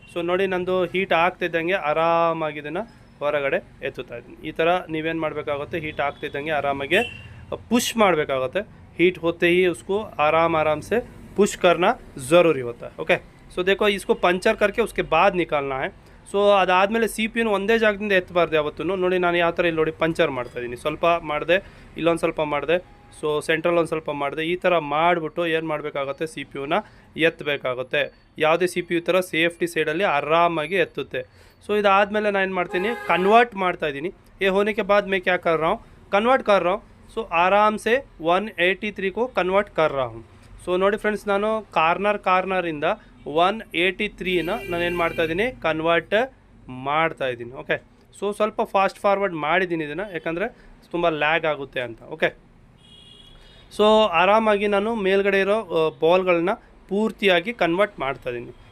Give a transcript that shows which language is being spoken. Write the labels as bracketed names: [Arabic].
[Kannada] So ನೋಡಿ, ನಂದು heat ಆಗ್ತಿದ್ದಂಗೆ ಆರಾಮಾಗಿ ಇದನ್ನು ಹೊರಗಡೆ ಎತ್ತುತ್ತಾ ಇದ್ದೀನಿ. ಈ ಥರ ನೀವೇನು ಮಾಡಬೇಕಾಗುತ್ತೆ, ಹೀಟ್ ಆಗ್ತಿದ್ದಂಗೆ ಆರಾಮಾಗಿ पुश ಮಾಡಬೇಕಾಗುತ್ತೆ. [Hindi] हीट होते ही उसको आराम से पुश करना ज़रूरी होता है. ओके, सो देखो इसको पंचर करके उसके बाद निकालना है. [Kannada] ಸೊ ಅದಾದಮೇಲೆ CPU ಒಂದೇ ಜಾಗದಿಂದ ಎತ್ತಬಾರ್ದು ಯಾವತ್ತೂ. ನೋಡಿ, ನಾನು ಯಾವ ಥರ ಇಲ್ಲಿ ನೋಡಿ ಪಂಚರ್ ಮಾಡ್ತಾಯಿದ್ದೀನಿ. ಸ್ವಲ್ಪ ಮಾಡಿದೆ, ಇಲ್ಲೊಂದು ಸ್ವಲ್ಪ ಮಾಡಿದೆ, ಸೊ ಸೆಂಟ್ರಲ್ ಒಂದು ಸ್ವಲ್ಪ ಮಾಡಿದೆ. ಈ ಥರ ಮಾಡಿಬಿಟ್ಟು ಏನು ಮಾಡಬೇಕಾಗುತ್ತೆ, CPU ಎತ್ತಬೇಕಾಗುತ್ತೆ. ಯಾವುದೇ CPU ಥರ ಸೇಫ್ಟಿ ಸೈಡಲ್ಲಿ ಆರಾಮಾಗಿ ಎತ್ತುತ್ತೆ. ಸೊ ಇದಾದಮೇಲೆ ನಾನು ಏನು ಮಾಡ್ತೀನಿ, ಕನ್ವರ್ಟ್ ಮಾಡ್ತಾಯಿದ್ದೀನಿ. [Hindi] ये होने के बाद मैं क्या कर रहा हूँ, कन्वर्ट कर रहा हूँ. सो आराम से 183 को कन्वर्ट कर रहा हूँ. [Kannada] ಸೊ ನೋಡಿ ಫ್ರೆಂಡ್ಸ್, ನಾನು ಕಾರ್ನರಿಂದ 183ನ ನಾನೇನು ಮಾಡ್ತಾಯಿದ್ದೀನಿ, ಕನ್ವರ್ಟ್ ಮಾಡ್ತಾಯಿದ್ದೀನಿ. ಓಕೆ, ಸೊ ಸ್ವಲ್ಪ ಫಾಸ್ಟ್ ಫಾರ್ವರ್ಡ್ ಮಾಡಿದ್ದೀನಿ ಇದನ್ನು, ಯಾಕಂದರೆ ತುಂಬ ಲ್ಯಾಗ್ ಆಗುತ್ತೆ ಅಂತ. ಓಕೆ, ಸೊ ಆರಾಮಾಗಿ ನಾನು ಮೇಲ್ಗಡೆ ಇರೋ ಬಾಲ್ಗಳನ್ನ ಪೂರ್ತಿಯಾಗಿ ಕನ್ವರ್ಟ್ ಮಾಡ್ತಾಯಿದ್ದೀನಿ.